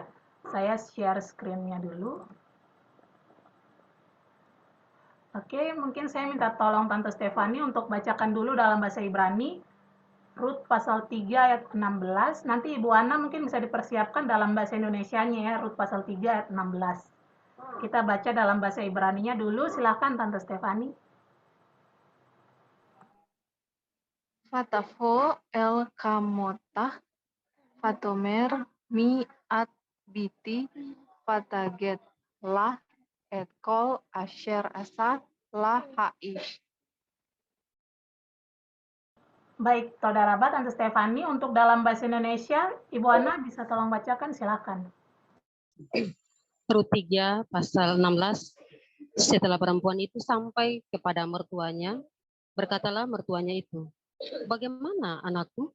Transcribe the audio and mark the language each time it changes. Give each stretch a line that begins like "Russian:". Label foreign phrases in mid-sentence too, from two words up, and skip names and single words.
Indonesian: Saya
English: share screen-
Indonesian: nya dulu. Oke, mungkin saya minta tolong Tante Stefani untuk bacakan dulu dalam bahasa Ibrani. Rut pasal 3 ayat 16. Nanti Ibu Ana mungkin bisa dipersiapkan dalam bahasa Indonesianya ya, Rut pasal 3 ayat 16. Kita baca dalam bahasa Ibraninya dulu, silakan Tante Stefani.
Hebrew: ותבוא אל חמותה ותאמר מי את בתי ותגד לה את כל אשר עשה לה האיש.
Indonesian: Baik, Saudara Bat, Tante Stefani, untuk dalam bahasa Indonesia, Ibu Ana bisa tolong bacakan, silakan. Rut 3 pasal 16. Setelah perempuan itu sampai kepada mertuanya, berkatalah mertuanya itu, "Bagaimana anakku?"